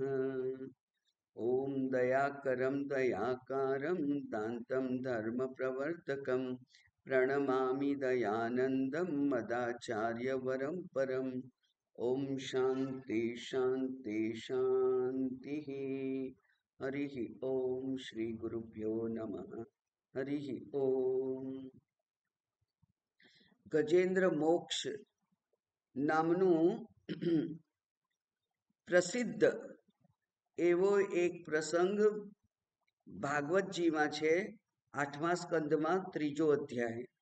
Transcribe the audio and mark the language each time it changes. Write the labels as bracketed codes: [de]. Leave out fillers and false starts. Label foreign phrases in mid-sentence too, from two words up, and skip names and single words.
[sa] ॐ दयाकरं दयाकारं दान्तं धर्मप्रवर्तकं प्रणमामि दयानन्दं मदाचार्यवरं परम्। ॐ शान्ति शान्ति शान्तिः। हरिः ॐ श्री गुरुभ्यो नमः। हरिः ॐ। [gu] ગજેન્દ્ર મોક્ષ નામનું પ્રસિદ્ધ એવો એક પ્રસંગ ભાગવતજીમાં છે, 8મા સ્કંદમાં 3જો અધ્યાય.